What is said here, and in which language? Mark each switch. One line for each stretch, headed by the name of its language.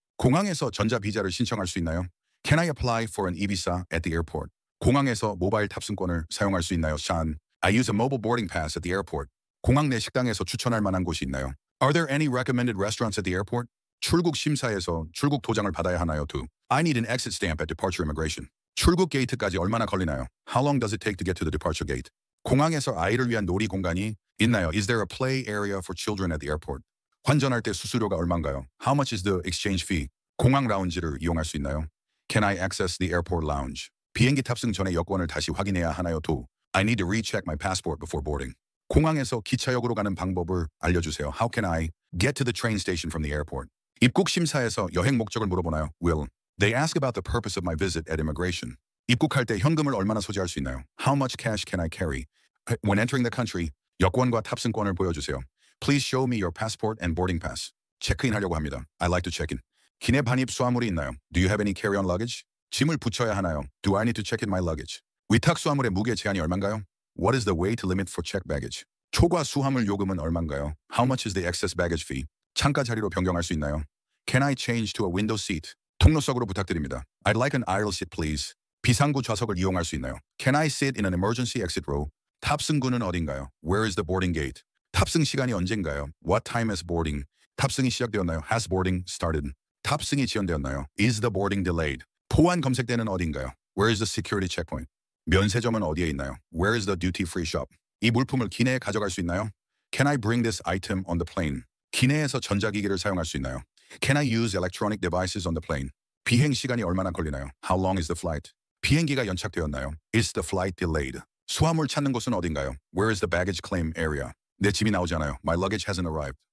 Korean: 공항에서 전자비자를 신청할 수 있나요?
English: Can I apply for an e-visa at the airport?
Korean: 공항에서 모바일 탑승권을 사용할 수 있나요?
English: Sean, I use a mobile boarding pass at the airport.
Korean: 공항 내 식당에서 추천할 만한 곳이 있나요?
English: Are there any recommended restaurants at the airport?
Korean: 출국 심사에서 출국 도장을 받아야 하나요?
English: Do I need an exit stamp at departure immigration?
Korean: 출국 게이트까지 얼마나 걸리나요?
English: How long does it take to get to the departure gate?
Korean: 공항에서 아이를 위한 놀이 공간이 있나요?
English: Is there a play area for children at the airport?
Korean: 환전할 때 수수료가 얼마인가요?
English: How much is the exchange fee?
Korean: 공항 라운지를 이용할 수 있나요?
English: Can I access the airport lounge?
Korean: 비행기 탑승 전에 여권을 다시 확인해야 하나요?
English: Do I need to recheck my passport before boarding?
Korean: 공항에서 기차역으로 가는 방법을 알려주세요.
English: How can I get to the train station from the airport?
Korean: 입국 심사에서 여행 목적을 물어보나요?
English: Will they ask about the purpose of my visit at immigration?
Korean: 입국할 때 현금을 얼마나 소지할 수 있나요?
English: How much cash can I carry? When entering the country,
Korean: 여권과 탑승권을 보여주세요.
English: Please show me your passport and boarding pass.
Korean: 체크인하려고 합니다.
English: I like to check in.
Korean: 기내 반입 수화물이 있나요?
English: Do you have any carry-on luggage?
Korean: 짐을 붙여야 하나요?
English: Do I need to check in my luggage?
Korean: 위탁 수화물의 무게 제한이 얼마인가요?
English: What is the weight limit for checked baggage?
Korean: 초과 수화물 요금은 얼마인가요?
English: How much is the excess baggage fee?
Korean: 창가 자리로 변경할 수 있나요?
English: Can I change to a window seat?
Korean: 통로석으로 부탁드립니다.
English: I'd like an aisle seat, please.
Korean: 비상구 좌석을 이용할 수 있나요?
English: Can I sit in an emergency exit row?
Korean: 탑승구는 어딘가요?
English: Where is the boarding gate?
Korean: 탑승 시간이 언젠가요?
English: What time is boarding?
Korean: 탑승이 시작되었나요?
English: Has boarding started?
Korean: 탑승이 지연되었나요?
English: Is the boarding delayed?
Korean: 포환 검색대는 어딘가요?
English: Where is the security checkpoint?
Korean: 면세점은 어디에 있나요?
English: Where is the duty-free shop?
Korean: 이 물품을 기내에 가져갈 수 있나요?
English: Can I bring this item on the plane?
Korean: 기내에서 전자기기를 사용할 수 있나요?
English: Can I use electronic devices on the plane?
Korean: 비행 시간이 얼마나 걸리나요?
English: How long is the flight?
Korean: 비행기가 연착되었나요?
English: Is the flight delayed?
Korean: 수화물 찾는 곳은 어딘가요?
English: Where is the baggage claim area?
Korean: 내 짐이 나오지 않아요.
English: My luggage hasn't arrived.